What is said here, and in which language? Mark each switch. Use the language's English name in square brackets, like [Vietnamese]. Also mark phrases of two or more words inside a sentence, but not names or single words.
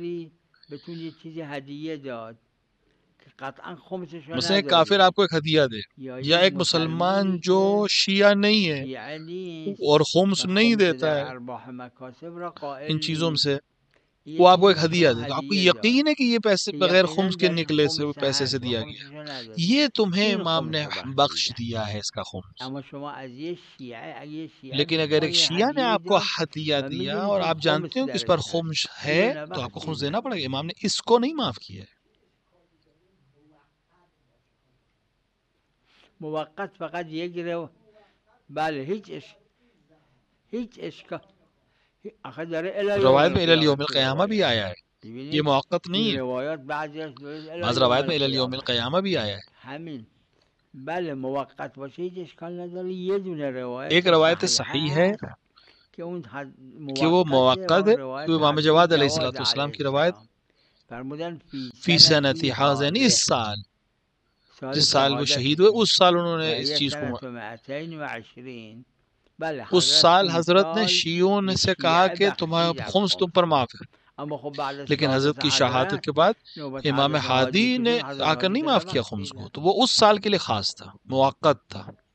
[Urdu] مثلا ایک کافر آپ کو ایک ہدیہ دے یا ایک مسلمان جو شیعہ نہیں ہے اور خمس نہیں دیتا ہے ان چیزوں سے وہ آپ کو ایک ہدیہ دے تو آپ کو یقین ہے کہ یہ پیسے بغیر خمس کے نکلے سے پیسے سے دیا گیا، یہ تمہیں امام نے بخش دیا ہے اس کا خمس۔ لیکن اگر ایک شیعہ نے آپ کو ہدیہ دیا اور آپ جانتے ہو کہ اس پر خمس ہے تو آپ کو خمس دینا پڑے گا۔ امام نے اس کو نہیں معاف کیا ہے۔ [Persian] موقت فقط یک رو بله هیچ اشکال آخه داره [Arabic] الی یوم [Urdu] روایت میں الی [Arabic] القیامه یوم القیامہ [Urdu] بھی آیا ہے، یہ موقت نہیں [Persian] این [Urdu] ہے۔ [Persian] روایات بعضی [Urdu] بعض روایت میں [Arabic] الی یوم القیامہ [Urdu] بھی آیا ہے۔ [Persian] همین بله موقت باشه هیچ اشکال نداره. یه دونه روایت [Urdu] ایک روایت صحیح ہے کہ اون کہ وہ موقت ہے، روایت تو امام جواد علیہ جواد السلام کی روایت [Persian] فرمودن [Arabic] فی سنتی حاضر، [Urdu] اس سال جس سال وہ شہید ہوئے اس سال انہوں نے اس چیز کو، اس سال حضرت نے شیعوں سے کہا کہ تمہارا خمس تم پر معاف ہے، لیکن حضرت کی شہادت کے بعد امام ہادی نے آ کر نہیں معاف کیا خمس کو، تو وہ اس سال کے لیے خاص تھا، موقت تھا۔